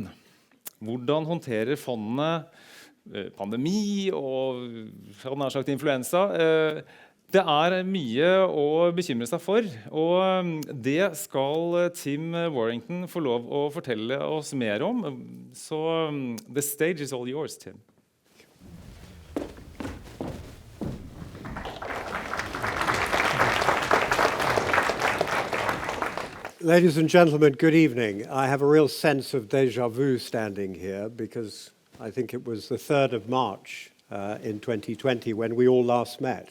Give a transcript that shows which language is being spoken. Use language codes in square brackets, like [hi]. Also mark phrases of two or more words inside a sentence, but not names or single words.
[no] Hvordan håndterer fondene pandemi og nær sagt influensa? Det mye å bekymre seg for, og det skal Tim Warrington få lov å fortelle oss mer om. [en] Så the stage is all yours, Tim. Ladies and gentlemen, good evening. I have a real sense of [fr] déjà vu [en] standing here because I think it was the 3rd of March in 2020 when we all last met.